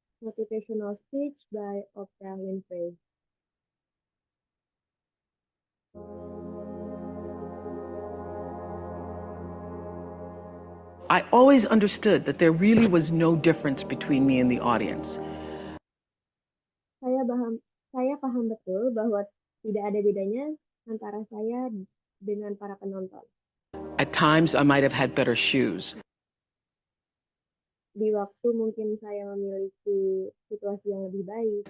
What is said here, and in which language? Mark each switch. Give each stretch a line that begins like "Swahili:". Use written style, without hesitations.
English: Motivational Speech by Oprah Winfrey. I always understood that there really was no difference between me and the audience.
Indonesian: Saya paham betul bahwa tidak ada bedanya antara saya dengan para penonton.
English: At times, I might have had better shoes.
Indonesian: Di waktu mungkin saya memiliki situasi yang lebih baik,